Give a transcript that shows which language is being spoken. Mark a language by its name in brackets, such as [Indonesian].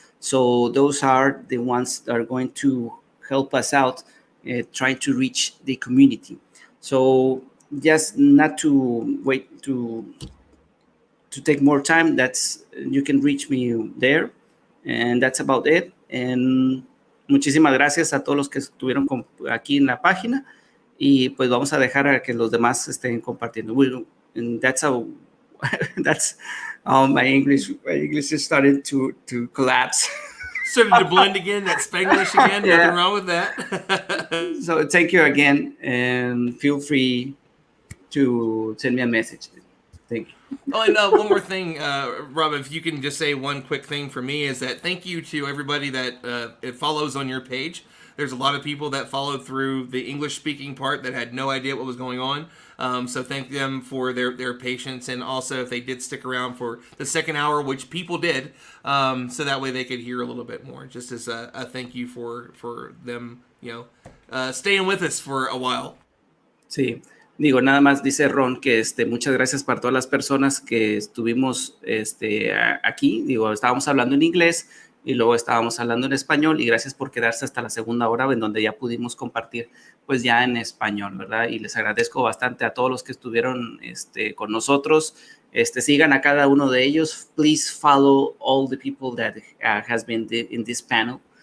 [English] So those are the ones that are going to help us out trying to reach the community. So just not to wait to take more time, you can reach me there, and that's about it. [Spanish] And muchísimas gracias a todos los que estuvieron aquí en la página, y pues vamos a dejar a que los demás estén compartiendo. [English] And that's my English is starting to collapse. Starting to blend again, that Spanglish again. Yeah. Nothing wrong with that. So thank you again, and feel free to send me a message. Thank you. Oh, and one more thing, Rob, if you can just say one quick thing for me, is that thank you to everybody that it follows on your page. There's a lot of people that followed through the English-speaking part that had no idea what was going on. So thank them for their patience, and also if they did stick around for the second hour, which people did, so that way they could hear a little bit more. Just as a thank you for them, staying with us for a while. [Spanish] Sí. Digo, nada más dice Ron que muchas gracias para todas las personas que estuvimos aquí. Digo, estábamos hablando en inglés y luego estábamos hablando en español, y gracias por quedarse hasta la segunda hora en donde ya pudimos compartir pues ya en español, ¿verdad? Y les agradezco bastante a todos los que estuvieron con nosotros. Sigan a cada uno de ellos. [English] Please follow all the people that has been in this panel.